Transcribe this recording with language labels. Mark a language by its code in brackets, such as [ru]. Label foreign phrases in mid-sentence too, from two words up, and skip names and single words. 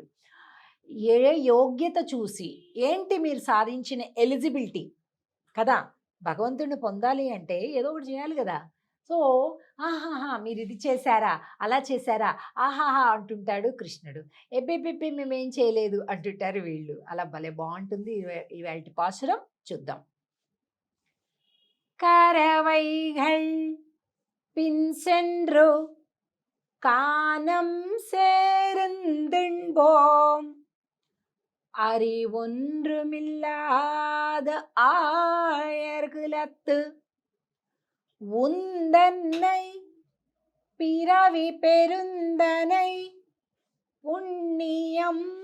[te] ఏ యోగ్యత చూసి ఏంటి మీరు సాధించిన ఎలిజిబిలిటీ కదా, భగవంతుడిని పొందాలి అంటే ఏదో ఒకటి చేయాలి కదా. సో ఆహాహా మీరు ఇది చేశారా, అలా చేశారా, ఆహాహా అంటుంటాడు కృష్ణుడు. ఎబ్బెబ్బెబ్బే మేమేం చేయలేదు అంటుంటారు వీళ్ళు. అలా భలే బాగుంటుంది. ఇవాళ పాశురం చూద్దాం. [ta] கரவைகள் பின் சென்று காணம் சேர்ந்துண்போம் அறிவொன்றுமில்லாத ஆயர்குலத்து உந்தன்னை பிறவி பெருந்தனை புண்ணியம்